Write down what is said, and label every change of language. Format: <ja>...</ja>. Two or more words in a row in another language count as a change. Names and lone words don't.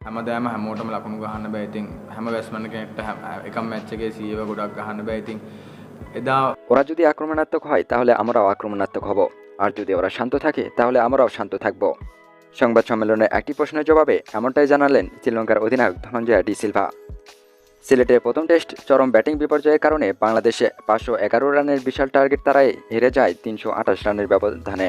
<si>හැමදාම හැමෝටම ලකුණු ගහන්න බෑ. ඉතින් හැම බැට්ස්මන් කෙනෙක්ට එකම මැච් එකේ 100 ගොඩක් ගහන්න බෑ. ඉතින් එදා</si> <bn>ওরা যদি আক্রমণাত্মক হয় তাহলে আমরাও আক্রমণাত্মক হব, আর যদি ওরা শান্ত থাকে তাহলে আমরাও শান্ত থাকব। সংবাদ সম্মেলনে একটি প্রশ্নের জবাবে এমনটাই জানালেন শ্রীলঙ্কার অধিনায়ক ধনঞ্জয় ডি সিলভা। সিলেটের প্রথম টেস্ট চরম ব্যাটিং বিপর্যয়ের কারণে বাংলাদেশে 511 রানের বিশাল টার্গেট তাড়ায় হেরে যায় 328 রানের ব্যবধানে।</bn>